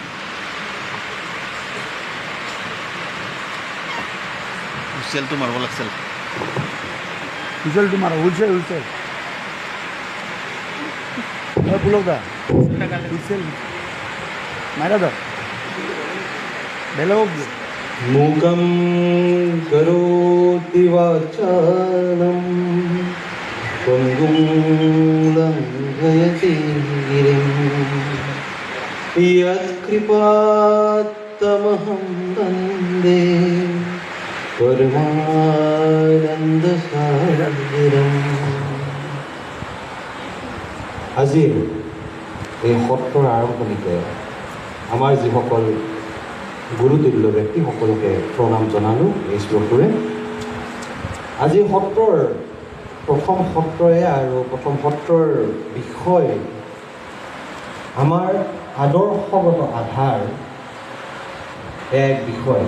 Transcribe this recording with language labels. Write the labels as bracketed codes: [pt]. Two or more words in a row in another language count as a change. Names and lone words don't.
[as] হুইচেলটো মাৰিব লাগিছিল। হুইচেলটো মাৰা হুইচেল পুলক দা হুইচেল মাৰা দা বেলেগক [sa] मूकं करोति वाचालं पङ्गुं लङ्घयति गिरिं यत्कृपात्तमहं वन्दे परमानन्दसागरम्। [as] আজিৰ এই সত্ৰৰ আৰম্ভণিতে আমাৰ যিসকল গুৰুতুল্য ব্যক্তি সকলোকে প্ৰণাম জনালোঁ এই শ্লোকটোৰে। আজি সত্ৰৰ প্ৰথম সত্ৰৰে আৰু প্ৰথম সত্ৰৰ বিষয় আমাৰ আদৰ্শগত আধাৰ এক বিষয়।